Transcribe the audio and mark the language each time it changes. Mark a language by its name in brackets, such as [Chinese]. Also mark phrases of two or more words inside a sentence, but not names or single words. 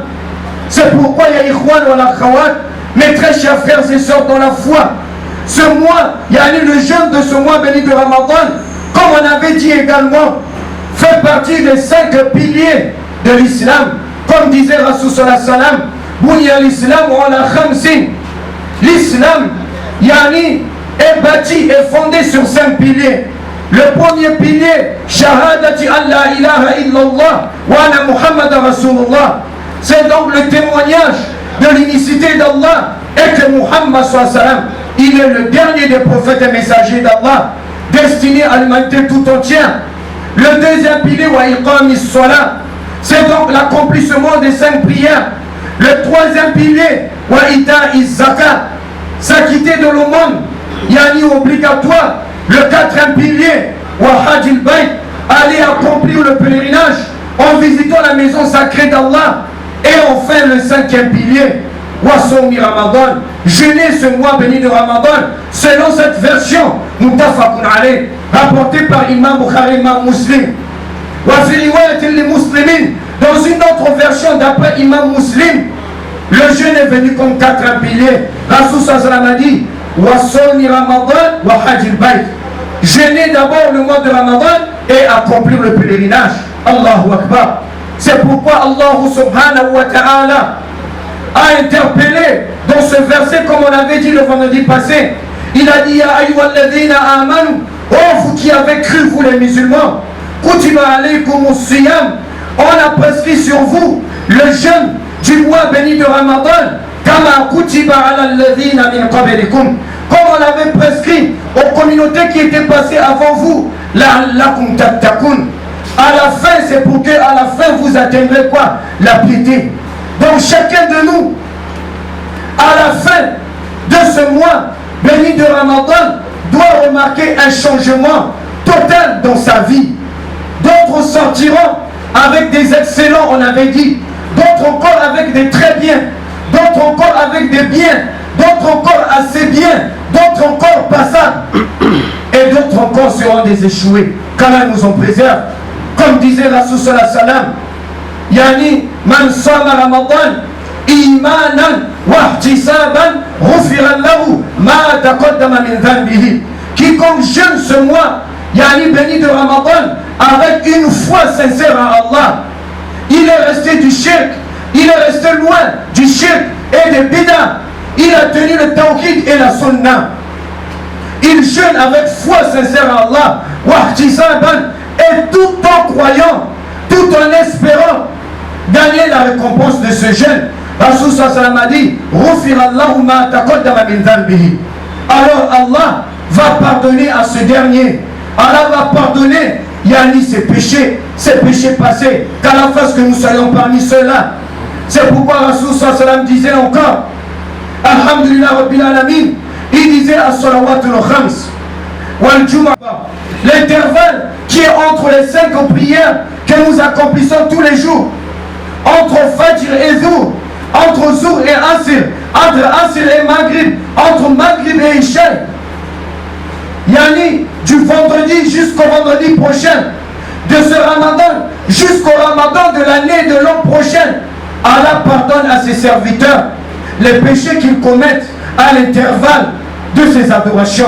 [French] C'est pourquoi, [Arabic] يا إخوان وأخوات, [French] mes très chers frères et sœurs dans la foi, ce mois, le jeûne de ce mois béni de Ramadan, comme on avait dit également, fait partie des 5 piliers de l'islam. Comme disait [Arabic] رسول صلى الله عليه وسلم بني الإسلام على خمس. [French] L'islam, est bâti et fondé sur 5 piliers. Le premier pilier, [Arabic] شهادة أن لا إله إلا الله وأن محمدا رسول الله. [French] C'est donc le témoignage de l'unicité d'Allah et que Muhammad [Arabic] صلى الله عليه وسلم, [French] il est le dernier des prophètes et messagers d'Allah, destiné à l'humanité tout entière. Le deuxième pilier, [Arabic] وإقام الصلاة, [French] c'est donc l'accomplissement des 5 prières. Le troisième pilier, [Arabic] وإيتاء الزكاة, [French] s'acquitter de l'aumône, obligatoire. Le 4e pilier, [Arabic] وحج البيت, [French] aller accomplir le pèlerinage en visitant la maison sacrée d'Allah. Et enfin le 5e pilier, [Arabic] وصوم رمضان, [French] jeûner ce mois béni de Ramadan, selon cette version, [Arabic] متفق عليه, [French] rapportée par Imam Bukhari, Imam Muslim. [Arabic] وفي رواية لمسلم, [French] dans une autre version d'après Imam Muslim, le jeûne est venu comme 4 piliers. [Arabic] رسول صلى الله عليه وسلم [French] a dit, [Arabic] وصوم رمضان وحج البيت, [French] jeûner d'abord le mois de Ramadan et accomplir le pèlerinage. [Arabic] الله أكبر. [French] C'est pourquoi Allah [Arabic] سبحانه وتعالى [French] a interpellé dans ce verset, comme on avait dit le vendredi passé. Il a dit, [Arabic] يا أيها الذين آمنوا, [French] oh vous qui avez cru, vous les musulmans, [Arabic] كتب عليكم الصيام, [French] on a prescrit sur vous le jeûne du mois béni de Ramadan, [Arabic] كما كتب على الذين من قبلكم, [French] comme on l'avait prescrit aux communautés qui étaient passées avant vous, [Arabic] لعلكم تتقون. [French] À la fin, c'est pour que à la fin vous atteindrez quoi? La piété. Donc chacun de nous, à la fin de ce mois béni de Ramadan, doit remarquer un changement total dans sa vie. D'autres sortiront avec des excellents, on avait dit. D'autres encore avec des très bien. D'autres encore avec des biens. D'autres encore assez bien. D'autres encore passables. Et d'autres encore seront des échoués. Qu'Allah nous en préserve. Comme disait [Arabic] رسول صلى الله عليه وسلم من صام رمضان إيمانا واحتسابا غفر له ما تقدم من ذنبه. [French] Quiconque jeûne ce mois, béni de Ramadan, avec une foi sincère à Allah, il est resté du shirk, il est resté loin du shirk et des bid'ah, il a tenu le tawhid et la sunnah. Il jeûne avec foi sincère à Allah, [Arabic] واحتسابا, [French] et tout en croyant, tout en espérant gagner la récompense de ce jeûne. [Arabic] رسول صلى الله عليه وسلم [French] a dit, [Arabic] غفر الله ما تقدم من ذنبه. [French] Alors Allah va pardonner à ce dernier. Allah va pardonner ses péchés passés, qu'Allah fasse que nous soyons parmi ceux-là. C'est pourquoi Rasul [Arabic] صلى الله عليه وسلم [French] disait encore, [Arabic] الحمد لله رب العالمين, [French] il disait [Arabic] الصلوات الخمس والجمعة, [French] l'intervalle qui est entre les 5 prières que nous accomplissons tous les jours, entre Fajr et Zuhr, entre Zour et Asir, entre Asir et Maghrib, entre Maghrib et Isha. Yani, du vendredi jusqu'au vendredi prochain, de ce Ramadan jusqu'au Ramadan de l'année de l'an prochain, Allah pardonne à ses serviteurs les péchés qu'ils commettent à l'intervalle de ses adorations.